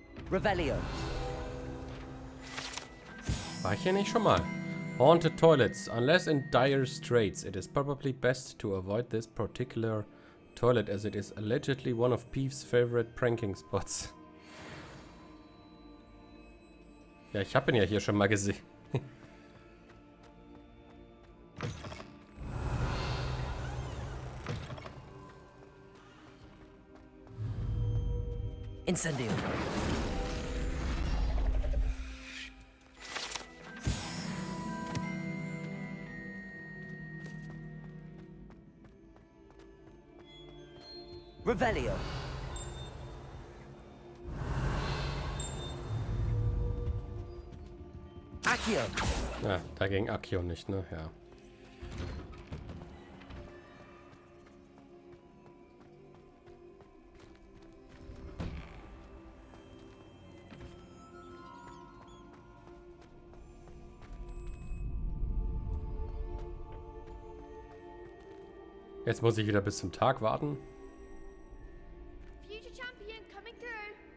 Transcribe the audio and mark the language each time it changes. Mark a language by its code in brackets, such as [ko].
[de] Revelio. War ich hier nicht schon mal? [en] Haunted toilets. Unless in dire straits, it is probably best to avoid this particular toilet as it is allegedly one of Peeves' favorite pranking spots. [de] Ja, ich habe ihn ja hier schon mal gesehen. Incendio. Revelio. Accio. Ja, dagegen Accio nicht, ne? Ja. Jetzt muss ich wieder bis zum Tag warten. [en] Future champion coming through.